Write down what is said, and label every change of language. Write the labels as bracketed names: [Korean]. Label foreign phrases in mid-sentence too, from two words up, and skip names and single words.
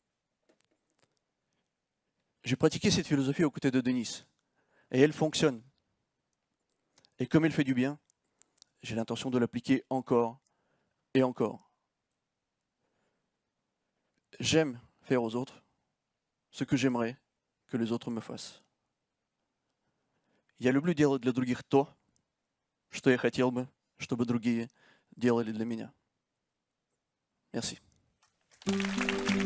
[French] J'ai pratiqué cette philosophie aux côtés de Denis et elle fonctionne. Et comme elle fait du bien, j'ai l'intention de l'appliquer encore et encore. J'aime faire aux autres ce que j'aimerais que les autres me fassent. [Russian] Я люблю делать для других то, что я хотел бы, чтобы другие делали для меня. [French] Merci.